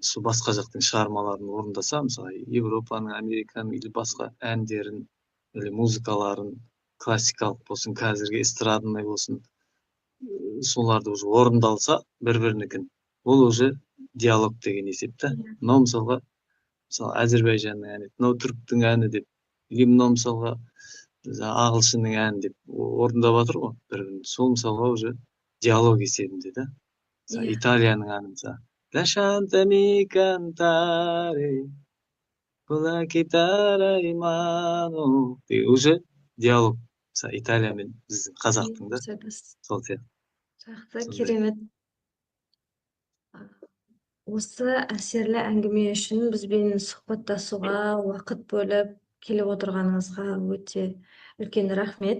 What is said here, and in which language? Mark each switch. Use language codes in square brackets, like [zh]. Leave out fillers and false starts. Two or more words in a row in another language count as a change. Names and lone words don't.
[kk] Сол басқа жақтың шығармаларын орындаса, мысалы Европаның, Американың или басқа әндерін, или музыкаларын, классикалық болсын, қазіргі эстрадный болсын, соларды уже орындалса бір-бірінікін, ол уже диалог деген есепті. Мынау мысалға Әзербайжанның әні, мынау түріктің әні деп, или мынау мысалға ағылшынның әні деп орындап жатыр ғой бір-бірін. Сол мысалға уже диалог есебінде да. Италияның әні мысалы. [it] Lasciatemi cantare con la chitarra in mano. [kk] Уже диалог. Мысалы Италия мен біздің қазақтың да. Сол сияқты. Жақсы, керемет. Осы әсерлі әңгіме үшін бізбен сұхбаттасуға уақыт бөліп келіп отырғаныңызға өте үлкен рахмет.